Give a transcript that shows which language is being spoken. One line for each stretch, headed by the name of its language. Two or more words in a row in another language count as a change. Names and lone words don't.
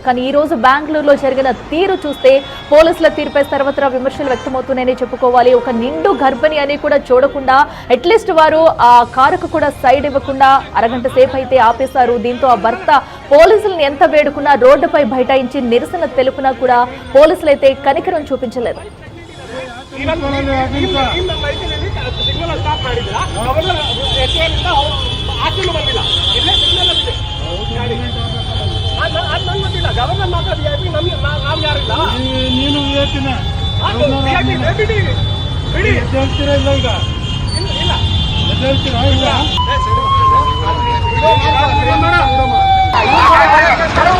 Telugu: కానీ ఈ రోజు బెంగళూరులో జరిగిన తీరు చూస్తే పోలీసుల తీరుపై సర్వత్రా విమర్శలు వ్యక్తమవుతున్నాయని చెప్పుకోవాలి. ఒక నిండు గర్భిణి అని కూడా చూడకుండా
English: at least
Telugu: వారు ఆ కారుకు కూడా సైడ్ ఇవ్వకుండా అరగంట సేపు అయితే ఆపేశారు. దీంతో ఆ భర్త పోలీసులను ఎంత వేడుకున్నా రోడ్డుపై బైఠాయించి నిరసన తెలుపునా కూడా పోలీసులు అయితే కనికరం చూపించలేదు.
Kannada: ಗವರ್ನರ್ ಮಾತಾಡಿ ನಾವ್ ಯಾರಿಲ್ಲ. ನೀನು ಬಿಡಿ ಹೇಳ್ತೀರಾ ಇಲ್ಲ ಈಗ ಇಲ್ಲ ಹೇಳ್ತೀರಾ ಇಲ್ಲ